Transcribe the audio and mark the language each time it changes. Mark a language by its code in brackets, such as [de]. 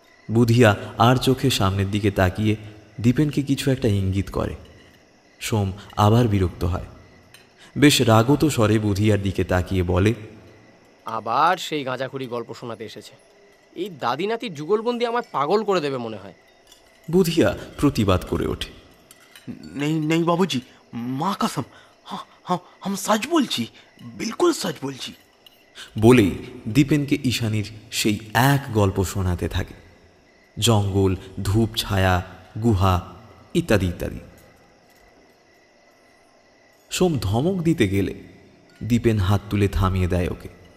[bn] বুধিয়া আর চোখে সামনের দিকে তাকিয়ে দীপেনকে কিছু একটা ইঙ্গিত করে। সোম আবার বিরক্ত হয়। বেশ রাগত স্বরে বুধিয়ার দিকে তাকিয়ে বলে, আবার সেই গাঁজাখুরি গল্প শোনাতে এসেছে। এই দাদি নাতির যুগলবন্দি আমার পাগল করে দেবে মনে হয়। বুধিয়া প্রতিবাদ করে ওঠে, [hi] नहीं नहीं बाबूजी, माँ कसम, हाँ हाँ हम सच बोलছি, बिल्कुल सच बोलছি। [bn] বলেই দীপেনকে ঈশানীর সেই এক গল্প শোনাতে থাকে। জঙ্গল, ধূপ ছায়া, গুহা ইত্যাদি ইত্যাদি। সোম ধমক দিতে গেলে দীপেন হাত তুলে থামিয়ে দেয় ওকে।